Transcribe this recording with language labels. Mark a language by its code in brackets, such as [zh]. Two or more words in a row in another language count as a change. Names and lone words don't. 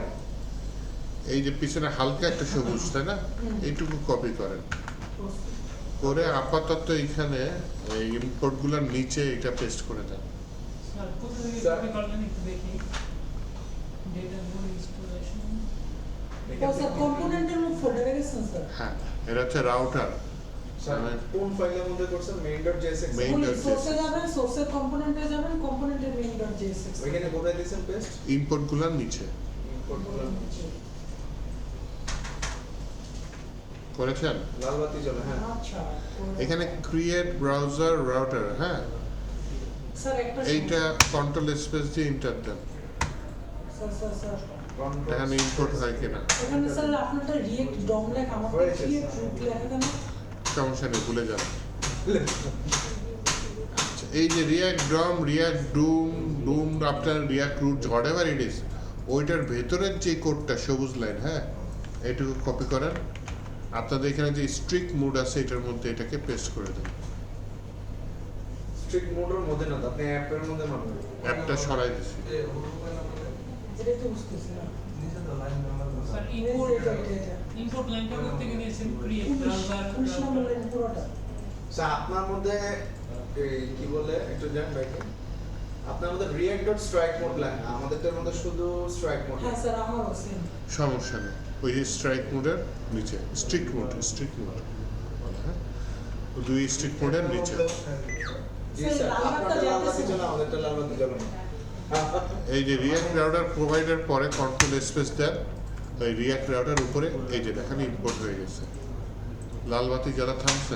[bn] এই যে পিছনে হালকা একটা সবুজ তাই না এইটুকু কপি করেন করে আপাতত এখানে এই ইম্পোর্ট গুলোর নিচে এটা পেস্ট করে দেন স্যার কোথা থেকে স্যার। কপি করলেন একটু দেখি। ডেটা গুলো ইনস্টলেশন ও স্যার কম্পোনেন্টের মধ্যে ফোল্ডারে গেছেন স্যার। হ্যাঁ এটা হচ্ছে রাউটার স্যার কোন ফাইলের মধ্যে করছেন main.jsx Main- কোন main.jsx সোর্সে যাবেন, সোর্সের কম্পোনেন্টে যাবেন, কম্পোনেন্টের main.jsx ওইখানে কোথায় দিয়েছেন পেস্ট ইম্পোর্ট গুলোর নিচে ইম্পোর্ট করলাম করেছেন লাল বাতি জ্বলে হ্যাঁ আচ্ছা [en] এখানে create browser router হ্যাঁ [bn] স্যার একটা এইটা [en] control space [bn] দিয়ে ইন্টার দেন স্যার স্যার স্যার এখানে ইম্পোর্ট হয় কিনা এখানে স্যার আপনারটা [en] React DOM [bn] লেখা, আমাকে হয়েছে, [en] ক্রিয়েট [bn] স্যার। রুট লেখা কেন? সমস্যা নেই ভুলে যান আচ্ছা, এই যে [en] React DOM React DOOM [bn] আপনার [en] React root what ever it is [bn] ওইটার ভেতরের যে কোডটা সবুজ লাইন হ্যাঁ এইটুকু কপি করেন আপনাদের এখানে যে [en] strict mood [bn] আছে এটার মধ্যে এটাকে পেস্ট করে দেন [en] strict modeএর [bn] মধ্যে না তো, আপনি অ্যাপের মধ্যে মারবেন অ্যাপটা সরাই দিছি এটাই তো বুঝতেছি না। স্যার এটা, [en] ইম্পোর্ট [bn] এটা, এটা। [en] import lineটা [bn] করতে গিয়ে দিয়েছেন ক্রিয়েট 19 নম্বর লাইন পুরোটা। স্যার আপনার মধ্যে এই কি বলে একটু জান ব্যাকে আপনার মধ্যে [en] react.strike mode [bn] লাগে আমাদেরটার মধ্যে শুধু [en] strike mode [bn] হ্যাঁ স্যার আমারও সেম। সমস্যা নেই ওই যে [en] strike modeএর [bn] নিচে [en] strict mode [bn] হ্যাঁ দুই [en] strict modeএর [bn] নিচে জি স্যার লাল বাতিটা আপনারটা লাল বাতি জ্বলতেছে। জ্বলে আমাদেরটা লাল বাতি জ্বলে না এই যে [en] React router provider [bn] পরে [en] control space [bn] দেন ওই [en] React router [bn] উপরে এই যে দেখেন ইম্পোর্ট হয়ে গেছে লাল বাতি জ্বালা থামছে